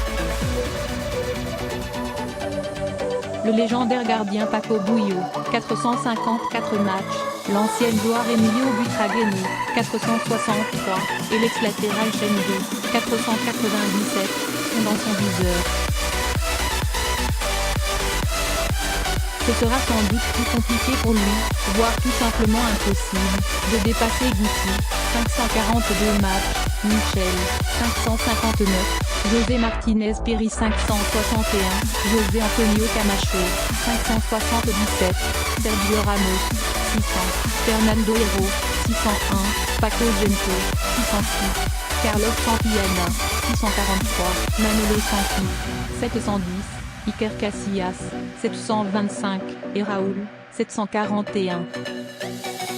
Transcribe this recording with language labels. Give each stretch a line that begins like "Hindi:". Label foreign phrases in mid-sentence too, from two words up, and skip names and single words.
French: Le légendaire gardien Paco Bullo, 454 matchs, l'ancienne gloire Emilio Butragueño, 463, et l'ex-latéral Chenzo, 497, sont dans son viseur. Ce sera sans doute plus compliqué pour lui, voire tout simplement impossible, de dépasser Guti, 542 matchs, Michel, 559, José Martinez Piri 561, José Antonio Camacho, 577, Sergio Ramos, 600, Fernando Hierro, 601, Paco Gento, 606, Carlos Santillana, 643, Manolo Santi, 710, Iker Casillas, 725, et Raúl, 741.